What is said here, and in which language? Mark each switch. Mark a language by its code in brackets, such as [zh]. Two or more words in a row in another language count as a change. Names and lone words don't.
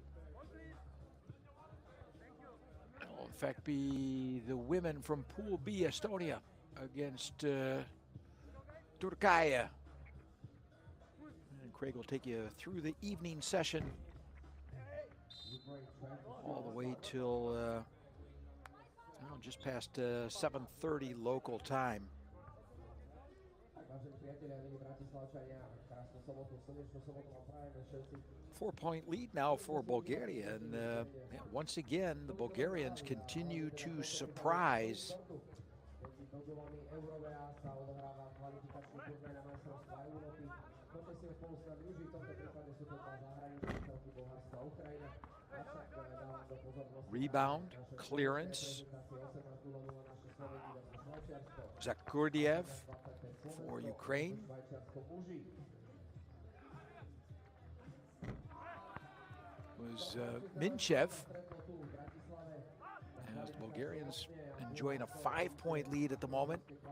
[en] It'll in fact be the women from Pool B, Estonia, against Türkiye. And Craig will take you through the evening session all the way till just past 7:30 local time. [sk] Vážení priatelia, milí Bratislavčania, krásnu sobotu, slnečnú sobotu vám prajeme všetci. [en] 4-point lead now for Bulgaria, and once again the Bulgarians continue to surprise. [sk] Medzi dožovami Eurovea sa odohráva kvalifikačný turnaj na majstrovstvá Európy. Poďte si ho spolu s nami užiť, v tomto prípade sú to dva zahraničné celky Bulharska a Ukrajina. Avšak dávam do pozornosti [en] Rebound, clearance. Zakurdiev for Ukraine. Was Minchev, as the Bulgarians enjoying a 5-point lead at the moment.